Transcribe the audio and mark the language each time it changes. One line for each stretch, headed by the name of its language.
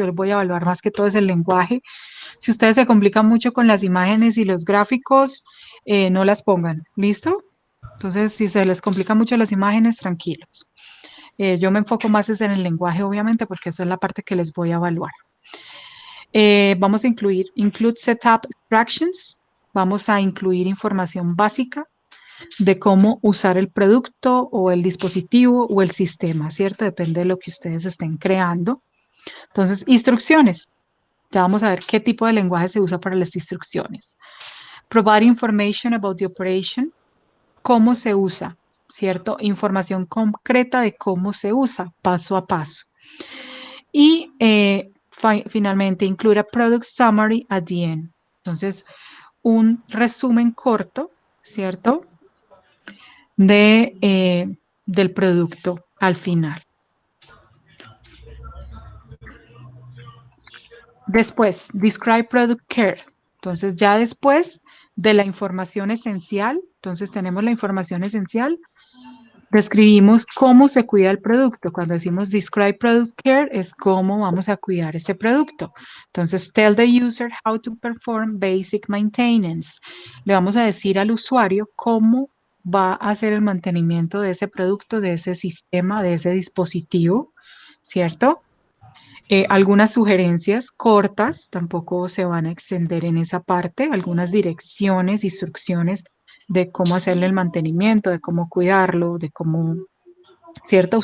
Spanish: Yo les voy a evaluar más que todo es el lenguaje. Si ustedes se complican mucho con las imágenes y los gráficos, no las pongan, ¿listo? Entonces, si se les complican mucho las imágenes, tranquilos. Yo me enfoco más en el lenguaje, obviamente, porque esa es la parte que les voy a evaluar. Vamos a
English: include setup instructions.
Spanish: Vamos a incluir información básica de cómo usar el producto o el dispositivo o el sistema, ¿cierto? Depende de lo que ustedes estén creando. Entonces, instrucciones. Ya vamos a ver qué tipo de lenguaje se usa para las instrucciones.
English: Provide information about the operation.
Spanish: Cómo se usa, ¿cierto? Información concreta de cómo se usa, paso a paso. Y finalmente,
English: include a product summary at the end.
Spanish: Entonces, un resumen corto, ¿cierto?, del producto al final. Después,
English: describe product care.
Spanish: Entonces, ya después de la información esencial, entonces tenemos la información esencial, describimos cómo se cuida el producto. Cuando decimos
English: describe product care,
Spanish: es cómo vamos a cuidar este producto. Entonces,
English: tell the user how to perform basic maintenance.
Spanish: Le vamos a decir al usuario cómo va a hacer el mantenimiento de ese producto, de ese sistema, de ese dispositivo, ¿cierto? Algunas sugerencias cortas, tampoco se van a extender en esa parte, algunas direcciones, instrucciones de cómo hacerle el mantenimiento, de cómo cuidarlo, de cómo, ¿cierto?